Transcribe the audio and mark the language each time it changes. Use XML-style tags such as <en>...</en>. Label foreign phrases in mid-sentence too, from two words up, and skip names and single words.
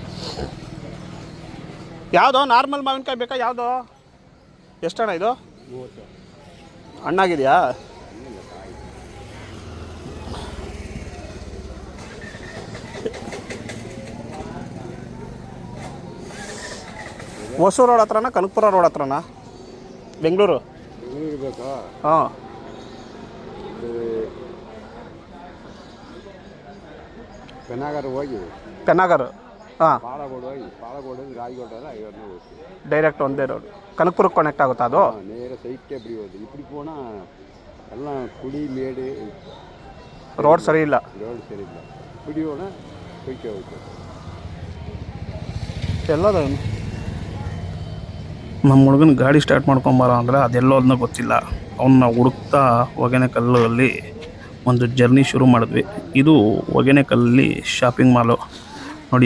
<kn>ಯಾವುದೋ ನಾರ್ಮಲ್ ಮಾವಿನಕಾಯಿ ಬೇಕಾ ಯಾವುದೋ ಎಷ್ಟಣ್ಣ ಇದು ಹಣ್ಣಾಗಿದೆಯಾ ಹೊಸೂರು ರೋಡ್ ಹತ್ರನಾ ಕನಕಪುರ ರೋಡ್ ಹತ್ರನಾ ಬೆಂಗಳೂರು ಬೇಕಾ ಹಾಂ ಪೆನ್ನಾಗಾರ ಹೋಗಿ ಪೆನ್ನಾಗರ್ ಹಾಂ ಪಾಳಗೋಡು ಹೋಗಿ ಪಾಳಗೋಡು ರಾಯಗೋಡಲ್ಲ ಐವತ್ತು ಡೈರೆಕ್ಟ್ ಒಂದೇ ರೋಡ್ ಕನಕಪುರಕ್ಕೆ ಕನೆಕ್ಟ್ ಆಗುತ್ತಾ ಅದು</kn> <ta>நேர சைட்டே இப்படி வருது இப்படி போனால் எல்லாம் குடி மேடு</ta> <kn>ರೋಡ್ ಸರಿ ಇಲ್ಲ</kn> <ta>ரோடு சரியில்லை இப்படி போனால் போய்க்க ಹೋಯ್ತು</ta> <kn>ಎಲ್ಲದ ನಮ್ಮ ಹುಡುಗನ ಗಾಡಿ ಸ್ಟಾರ್ಟ್ ಮಾಡ್ಕೊಂಬಾರ ಅಂದರೆ ಅದೆಲ್ಲೋದನ್ನ ಗೊತ್ತಿಲ್ಲ ಅವನ್ನ ಹುಡುಕ್ತಾ ಹೊಗೆನೆಕಲ್ಲಲ್ಲಿ ಒಂದು ಜರ್ನಿ ಶುರು ಮಾಡಿದ್ವಿ. ಇದು ಹೊಗೆನೆಕಲ್ಲಲ್ಲಿ</kn> <en>shopping mall</en> <kn>ನೋಡಿ.</kn>